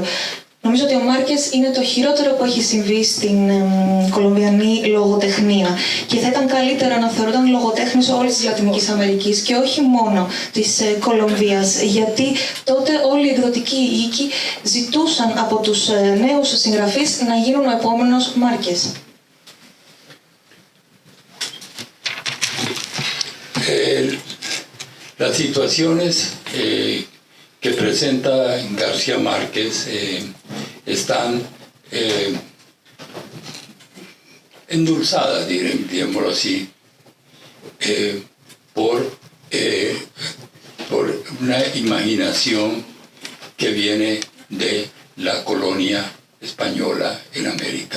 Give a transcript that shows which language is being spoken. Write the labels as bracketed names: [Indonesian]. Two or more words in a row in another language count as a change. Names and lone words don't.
[Greek] Νομίζω ότι ο Μάρκες είναι το χειρότερο που έχει συμβεί στην κολομβιανή λογοτεχνία και θα ήταν καλύτερο να θεωρούνταν λογοτέχνης όλης της Λατινικής Αμερικής και όχι μόνο της Κολομβίας, γιατί τότε όλοι οι εκδοτικοί οίκοι ζητούσαν από τους νέους συγγραφείς να γίνουν ο επόμενος Μάρκες. [Spanish] Las situaciones que presenta García Márquez están endulzadas, digámoslo así, por una imaginación que viene de la colonia española en América.